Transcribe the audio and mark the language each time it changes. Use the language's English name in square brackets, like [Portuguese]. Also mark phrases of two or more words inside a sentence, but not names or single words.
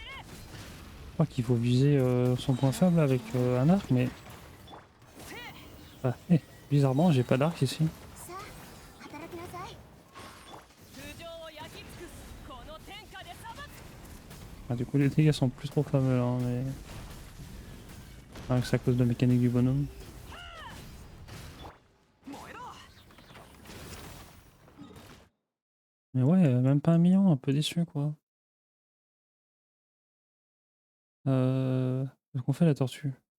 [French] Je crois qu'il faut viser son point faible avec un arc, mais Ah, bizarrement, j'ai pas d'arc ici. [Japanese] さあ働きなさい。通常を焼き尽くすこの天下で裁く。 [French] Ah, du coup, les dégâts sont plus trop fameux là, mais. Ah, c'est à cause de la mécanique du bonhomme. [Japanese] 燃えろ。 [French] Mais ouais, même pas 1 million, un peu déçu quoi. Qu'est-ce qu'on fait la tortue?